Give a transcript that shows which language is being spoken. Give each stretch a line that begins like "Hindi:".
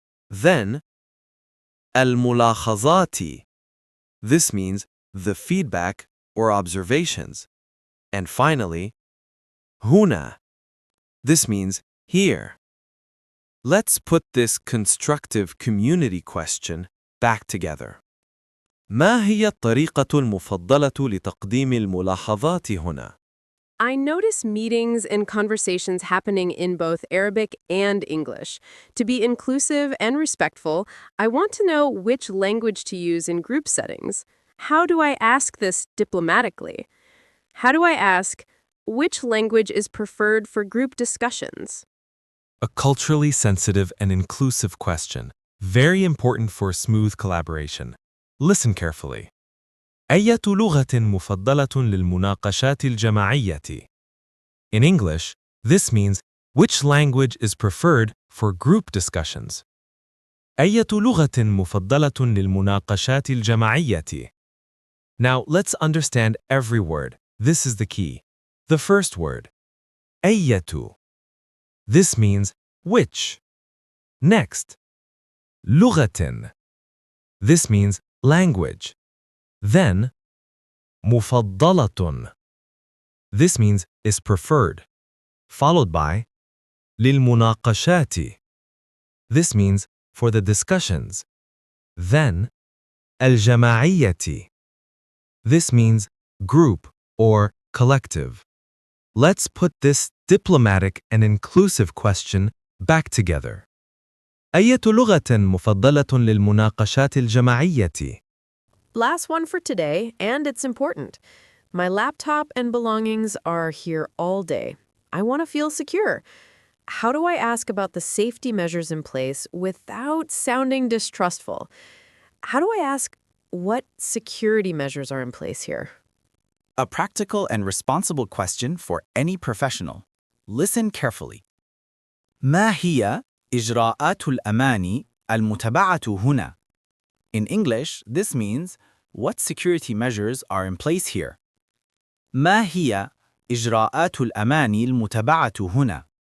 English: Then, الملاحظات. This means, the feedback or observations. And finally, هنا. This means, here. Let's put this constructive community question back together. ما هي الطريقة المفضلة لتقديم الملاحظات هنا؟ I notice meetings and conversations happening in both Arabic and English. To be inclusive and respectful, I want to know which language to use in group settings. How do I ask this diplomatically? How do I ask, which language is preferred for group discussions? A culturally sensitive and inclusive question, very important for smooth collaboration. Listen carefully.
Arabic: أية لغة مفضلة للمناقشات الجماعية?
English: In English, this means, which language is preferred for group discussions?
Arabic: أية لغة مفضلة للمناقشات الجماعية?
English: Now, let's understand every word. This is the key. The first word. أية. This means, which. Next. لغة. This means, language. Then, مفضلة. This means, is preferred. Followed by, للمناقشات. This means for the discussions. Then, الجماعية. This means group or collective. Let's put this diplomatic and inclusive question back together.
Arabic: أية لغة مفضلة للمناقشات الجماعية؟
English: Last one for today, and it's important. My laptop and belongings are here all day. I want to feel secure. How do I ask about the safety measures in place without sounding distrustful? How do I ask what security measures are in place here? A practical and responsible question for any professional. Listen carefully.
Arabic: ما هي إجراءات الأمان المتبعة هنا?
English: In English, this means, what security measures are in place here?
Arabic: ما هي إجراءات الأمان المتبعة هنا?